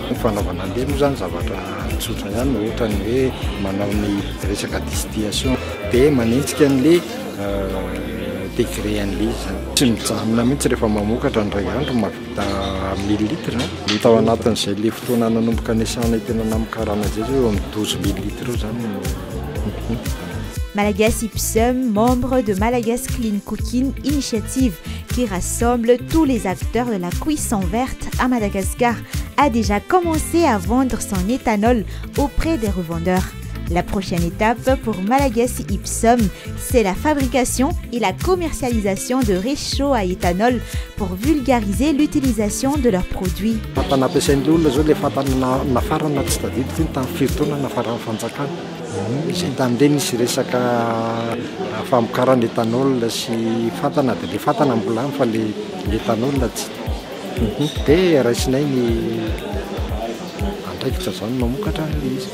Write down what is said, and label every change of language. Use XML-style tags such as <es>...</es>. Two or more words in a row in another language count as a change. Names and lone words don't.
<mg>Ny fanaovana an'ilay moa zany zavatra tsotra ihany ohatra ny hoe manao ny resaka distillation dia manentsika an'ilay degré an'ilay izy zany. Tsy mijanona mihitsy rehefa mamokatra ny ray andro mahavita 1000 litres hita ao anatin'izay ilay fotoana nanomboka nesana tena namokarana zay eo amin'ny 12000 litres eo zany.</mg> <fr>Malagasy Ipsum, membre de Malagasy Clean Cooking Initiative qui rassemble tous les acteurs de la cuisson verte à Madagascar, a déjà commencé à vendre son éthanol auprès des revendeurs. La prochaine étape pour Malagasy Ipsum, c'est la fabrication et la commercialisation de réchauds à éthanol pour vulgariser l'utilisation de leurs produits.</fr> <mg>Izay tamin'ireny nisy resaka famokarana etanol sy fatana dia ilay fatana mbola fa ilay etanol tsy dia raisinay ny andraikitra zany mamokatra an'ilay izy.</mg>